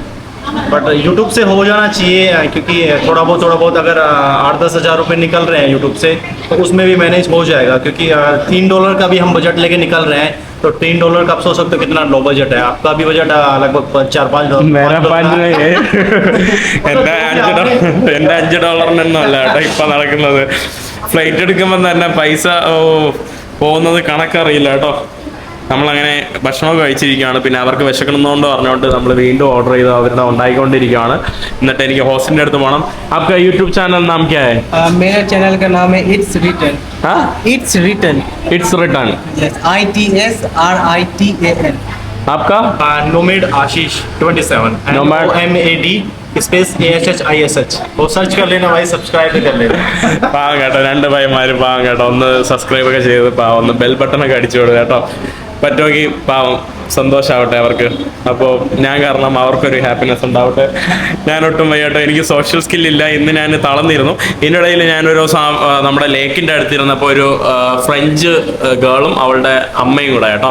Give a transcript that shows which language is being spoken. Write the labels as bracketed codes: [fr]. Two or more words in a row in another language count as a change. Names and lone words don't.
[hi] बट यूट्यूब से हो जाना चाहिए, क्योंकि थोड़ा बहुत अगर 8-10 हज़ार रुपये निकल रहे हैं यूट्यूब से तो उसमें भी मैनेज हो जाएगा. क्योंकि $3 का भी हम बजट लेके निकल रहे हैं. तो $3 का आप सोच सकते हो कितना [en] low budget [hi] है. आपका भी बजट लगभग $4-5. [ml] मेरा $5 എൻ്റെ $5 കേട്ടോ ഇപ്പം നടക്കുന്നത്. ഫ്ലൈറ്റ് എടുക്കുമ്പോൾ തന്നെ പൈസ പോകുന്നത് കണക്കറിയില്ല കേട്ടോ. നമ്മളങ്ങനെ ഭക്ഷണമൊക്കെ കഴിച്ചിരിക്കുകയാണ്. പിന്നെ അവർക്ക് വിശക്കണമെന്നുകൊണ്ട് പറഞ്ഞുകൊണ്ട് നമ്മൾ വീണ്ടും ഓർഡർ ചെയ്ത് അവരുടെ ഉണ്ടായിക്കൊണ്ടിരിക്കുകയാണ്. എന്നിട്ട് എനിക്ക് ഹോസ്റ്റിൻ്റെ അടുത്ത് പോകണം. [hi] आपका यूट्यूब चैनल नाम क्या है? मेरा चैनल का नाम है इट्स रिटन. हाँ, इट्स रिटन. इट्स रिटर्न. ITSRITAN. आपका? नोमेड आशीष 27. Nomad. NOMAD स्पेस ASHISH. वो सर्च कर लेना भाई, सब्सक्राइब भी कर लेना. [ml] പാവം കേട്ടോ, 2 ഭായിമാർ പാവം കേട്ടോ. ഒന്ന് സബ്സ്ക്രൈബ് ഒക്കെ ചെയ്ത് പാവം ഒന്ന് ബെൽ ബട്ടണൊക്കെ അടിച്ചു കൊടുക്കുക കേട്ടോ. പറ്റുമെങ്കിൽ പാവം സന്തോഷമാവട്ടെ അവർക്ക്. അപ്പോൾ ഞാൻ കാരണം അവർക്കൊരു ഹാപ്പിനെസ് ഉണ്ടാവട്ടെ. ഞാനൊട്ടും വയ്യട്ടോ, എനിക്ക് സോഷ്യൽ സ്കില്ലില്ല. ഇന്ന് ഞാൻ തളർന്നിരുന്നു. ഇതിനിടയിൽ ഞാനൊരു ദിവസം നമ്മുടെ ലേക്കിൻ്റെ അടുത്തിരുന്നപ്പോൾ ഒരു ഫ്രഞ്ച് ഗേളും അവളുടെ അമ്മയും കൂടെ കേട്ടോ.